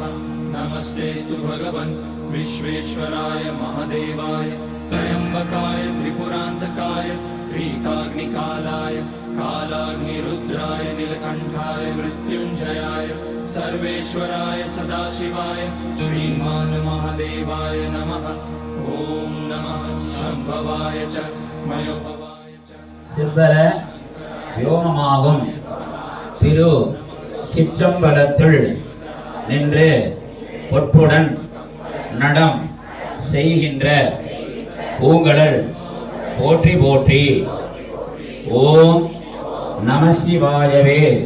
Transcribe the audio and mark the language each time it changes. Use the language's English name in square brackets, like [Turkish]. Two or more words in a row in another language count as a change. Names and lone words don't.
[Sanskrit] नमस्तेस्तु भगवन् विश्वेश्वराय महादेवाय त्र्यम्बकाय त्रिपुरान्तकाय त्रिकाग्निकालाय कालाग्निरुद्राय नीलकण्ठाय मृत्युञ्जयाय सर्वेश्वराय सदाशिवाय श्रीमान् महादेवाय नमः। ॐ नमः शम्भवाय च मयोभवाय च [Tamil] சிவர யோகமாகும் திரு சிற்றம்பலத்துள் நின்று பொற்புடன் நடம் செய்கின்ற பூங்கடல் போற்றி போற்றி. ஓம் நம சிவாயவே.